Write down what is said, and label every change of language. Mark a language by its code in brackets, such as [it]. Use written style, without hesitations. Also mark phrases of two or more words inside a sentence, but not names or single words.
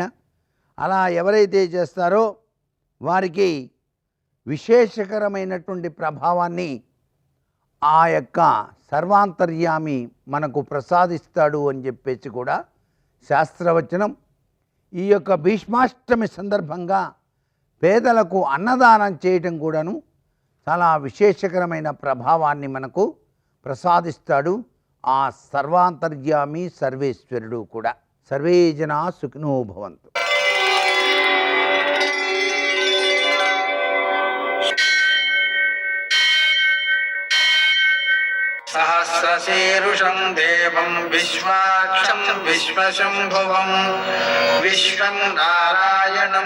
[te] అలా ఎవరైతే చేస్తారో వారికి విశేషకరమైనటువంటి ప్రభావాన్ని ఆ యొక్క సర్వాంతర్యామి మనకు ప్రసాదిస్తాడు అని చెప్పేసి కూడా శాస్త్రవచనం. ఈ యొక్క భీష్మాష్టమి సందర్భంగా పేదలకు అన్నదానం చేయటం కూడాను చాలా విశేషకరమైన ప్రభావాన్ని మనకు ప్రసాదిస్తాడు ఆ సర్వాంతర్యామి సర్వేశ్వరుడు కూడా. [sa] సర్వే జనా సుఖినో భవంతు. सहस्रशीर्षं देवं विश्वाक्षं विश्वशम्भुवं विश्वं नारायणं